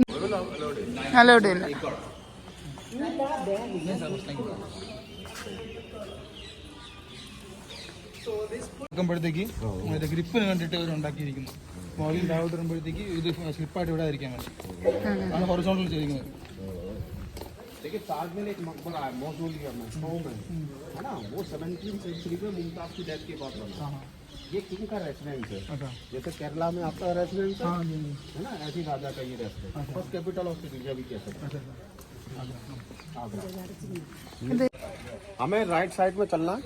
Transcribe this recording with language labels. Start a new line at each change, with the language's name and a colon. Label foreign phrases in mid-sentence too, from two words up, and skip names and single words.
Malayalam: അലൗഡ് തന്നെ. ഗ്രിപ്പിന് വേണ്ടിയിട്ട് ഇവർ ഉണ്ടാക്കിയിരിക്കുന്നു. മോളിൽ താഴോട്ട് വരുമ്പോഴത്തേക്ക് ഇത് സ്ലിപ്പായിട്ട് വിടാതിരിക്കാൻ വേണ്ടി ആണ് ഹൊറിസോണ്ടൽ ചെയ്തിരിക്കുന്നത്.
Hindi: देखिए ताज में एक मकबरा है मौजूदी है ना, वो 17वीं सेंचुरी में मुमताज की डेथ के बाद बना. ये किंग का रेसिडेंस है. जैसे केरला में आपका रेसिडेंस है ना, ऐसी राजा का ये रेसिडेंस.
English: First Capital of India
Hindi: भी कह सकते हैं. हमें
English: right side
Hindi: में चलना है.